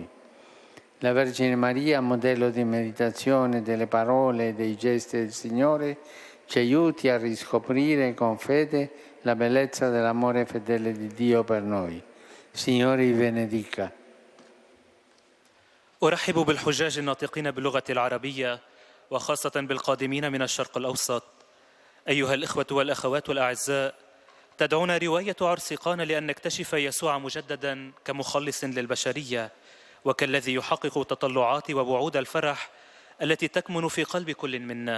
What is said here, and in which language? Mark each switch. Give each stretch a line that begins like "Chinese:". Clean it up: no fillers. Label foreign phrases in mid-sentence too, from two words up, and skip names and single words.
Italian: La Vergine Maria, modello di meditazione delle parole e dei gesti del Signore, ci aiuti a riscoprire con fede la bellezza dell'amore fedele di Dio per noi. Signore vi benedica.
Arabic: أرحب بالحجاج الناطقين باللغة العربية وخاصة بالقادمين من الشرق الأوسط. أيها الإخوة والأخوات الأعزاء، تدعونا رواية عرس قانا لأن نكتشف يسوع مجددا كمخلص للبشرية، وكالذي يحقق تطلعات ووعود الفرح التي تكمن في قلب كل منا.